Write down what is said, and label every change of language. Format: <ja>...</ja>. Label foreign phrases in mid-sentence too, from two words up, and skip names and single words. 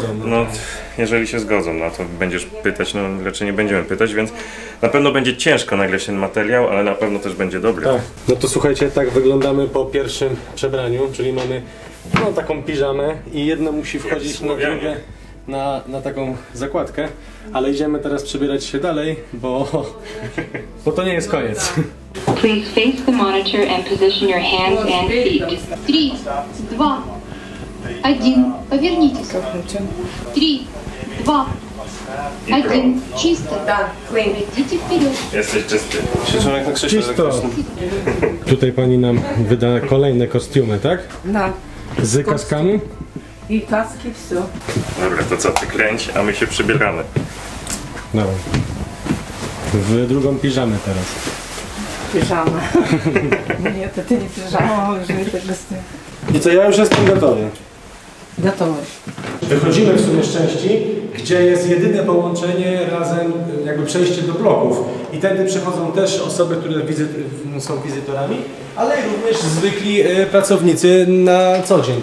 <pl>No, jeżeli się zgodzą, no to będziesz pytać, no raczej nie będziemy pytać, więc na pewno będzie ciężko nagrać ten materiał, ale na pewno też będzie dobry. Tak. No to słuchajcie, tak wyglądamy po pierwszym przebraniu, czyli mamy taką piżamę i jedno musi wchodzić na drugie, na taką zakładkę, ale idziemy teraz przebierać się dalej, bo to nie jest koniec.</pl> <en>Please face the monitor and position your hands and feet. 3, 2, 1.</en> <ru>Повернитесь. 3, 2, 1. Чисто. Идите вперед.</ru> <pl>Jesteś czysty. Siedzą jak na krześle elektrycznym. Tutaj pani nam wyda kolejne kostiumy, tak?</pl> <ru>Да.</ru> <pl>Z kaskami?</pl> <ru>И каски, все.</ru> <pl>Dobra, to co, ty kręć, a my się przybieramy. Dobra. W drugą piżamę teraz.</pl> <ru>Пижама. Нет, это не пижама, уже это костюм.</ru> <pl>I co, ja już jestem gotowy.</pl> <ru>Готовы.</ru> <pl>Wychodzimy w sumie z części, gdzie jest jedyne połączenie razem, jakby przejście do bloków. I tędy przechodzą też osoby, które są wizytorami, ale również zwykli pracownicy na co dzień.</pl>